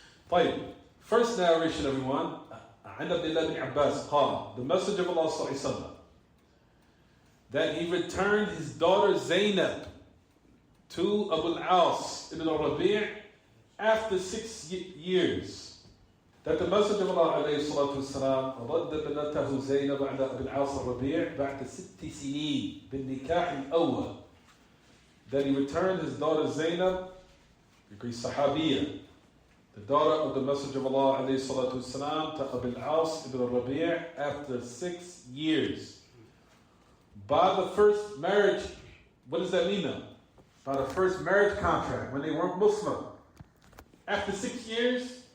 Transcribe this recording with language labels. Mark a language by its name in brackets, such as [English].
[English] طيب, first narration, everyone. [Arabic] عن عبد الله بن عباس قال, [English] the message of Allah [Arabic] صلى الله عليه وسلم, [English] that he returned his daughter Zaynab to Abu al-As ibn al-Rabi' after 6 years. That the message of Allah [Arabic] عليه الصلاة والسلام رد بنته زينب على أبي العاص الربيع بعد 6 سنين بالنكاح الأول. [English] That he returned his daughter Zaynab, the Sahabiya, the daughter of the Messenger of Allah [Arabic] عليه الصلاة والسلام, [English] to Abu al-As ibn al-Rabi' after 6 years. By the first marriage. What does that mean now? By the first marriage contract, when they weren't Muslim. After 6 years,